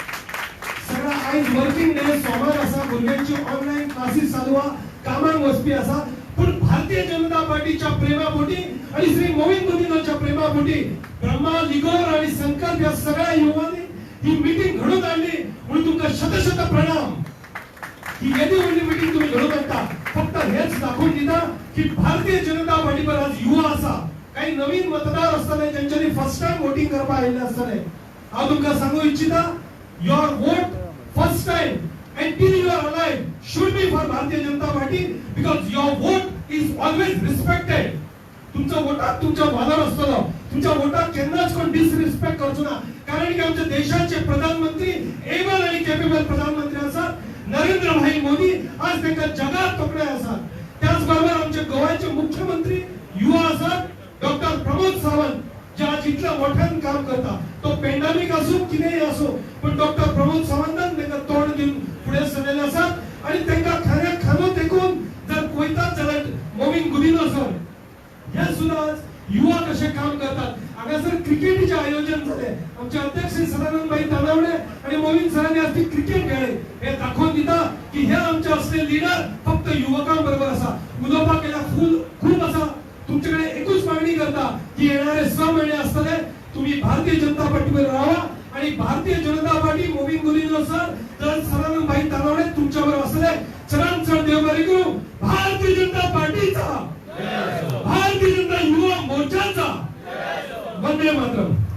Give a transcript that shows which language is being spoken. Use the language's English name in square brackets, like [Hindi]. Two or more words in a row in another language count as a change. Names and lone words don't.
[Konkani] सगळा आज [English] working day [Konkani] सोमवार असा भुरग्यांची [English] online classes [Konkani] चालू कामाक वचपी असा पण भारतीय जनता पार्टीच्या प्रेमापोटी आणि श्री मोविन गुदिनोच्या प्रेमापोटी ब्रह्मा लिगोर आणि संकल्प या सगळ्या युवांनी ही मीटिंग घडवून आणली म्हणून तुमका शत प्रणाम ही यादी वेळी मीटिंग तुम्ही घडवून आणता फक्त हेच दाखवून दिता की भारतीय जनता पार्टीवर आज युवा असा काही नवीन मतदार असताना ज्यांच्यानी [English] first time [Konkani] वोटिंग करपा आयले असताना हांव तुमका सांगू इच्छिता [English] your vote first time until you are alive should be for Bharatiya Janata Party because your vote is always respected [Konkani] तुमचा वोटात तुमचा वादळ असतो तुमच्या वोटात केन्नाच कोण डिसरिस्पेक्ट करचो ना कारण की आमच्या देशाचे प्रधानमंत्री एबल आणि कॅपेबल प्रधानमंत्री असतात नरेंद्र भाई मोदी आज त्यांना जगात तोकडे असतात त्याचबरोबर आमचे गोव्याचे मुख्यमंत्री युवा असतात डॉक्टर प्रमोद सावंत जे आज इतलं मोठ्यानं काम करता तो पेंडेमिक असो की नाही असो पण डॉक्टर प्रमोद सावंतान त्यांना तोंड देऊन पुढे सरलेले असतात आणि त्यांना खऱ्या खानो देखून जर कोयतात जाल्यार मोविन गुदिनो सर हे सुद्धा युवा कसे काम करतात हांगासर क्रिकेटीचे आयोजन झाले आमचे अध्यक्ष सदानंदभाई तानावडे आणि मोविन सरांनी आज ती क्रिकेट खेळले हे दाखवून दिता की हे आमचे असले लीडर फक्त युवकांबरोबर असा उलोपा केला खूप असा तुमच्याकडे एकच मागणी करता की येणारे 6 महिने असताना तुम्ही भारतीय जनता पार्टीवर राहा आणि भारतीय जनता पार्टी मोविन गुदिनो सर तर सदानंदभाई तानावडे तुमच्यावर असले चरण देव बरे करू भारतीय जनता पार्टीचा भारतीय जनता युवा मोर्चाचा वंदे मातरम